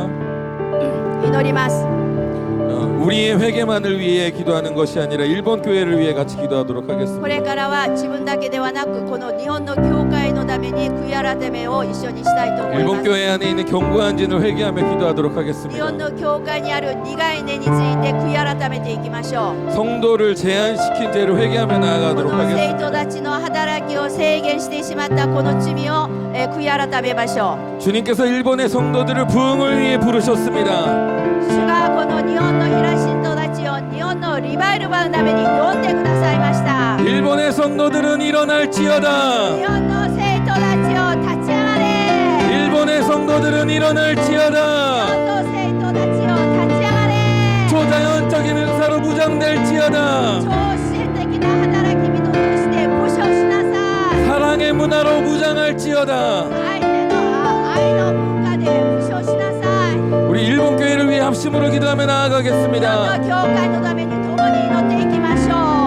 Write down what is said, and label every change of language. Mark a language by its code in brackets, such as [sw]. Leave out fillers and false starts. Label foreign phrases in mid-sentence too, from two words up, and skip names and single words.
[ja] 祈ります。 [ko] 우리의 회개만을 위해 기도하는 것이 아니라 일본 교회를 위해 같이 기도하도록 [ja] こ [ko] 하겠습니다. [ja] れからは自分だけではなくこの日本の教会のために悔い改めを一緒にしたいと思いま [ko] 일본 [ja] す。 [ko] 교회 안에 있는 견고한 진을 회개하며 기도하도록 [ja] 日 [ko] 하겠습니다. [ja] 本の教会にある苦い根について悔い改めていきましょう。 [ko] 성도를 제한시킨 죄를 회개하며 [ja] こ [ko] 나아가도록 [ja] の生 [ko] 하겠습니다. [ja] 徒たちの働きを制限してしまったこの罪を悔い改めましょう。 [ko] 주님께서 일본의 성도들을 부흥을 위해 부르셨습니다. [ja] 主がこの日本の平信徒たちを日本のリバイルバのために呼んでくださいました。 [ko] 일본의 성도들은 일어날지어다. [ja] 日本の生徒たちを立ち上がれ。 [ko] 일본의 성도들은 [ja] 日 [ko] 일어날지어다. [ja] 本の生徒たちを立ち上がれ。 [ko] 초자연적인 은사로 무장될지어다. [ja] 超自然的な働き人として武装しなさい。 [ko] 사랑의 문화로 무장할지어다. [ja] 愛の文化で武装しなさい。 [ko] 우리 일본 교회를 위해 합심으로 기도하며 [ja] 日本 [ko] 나아가겠습니다. [ja] の教会のために共に祈っていきましょう。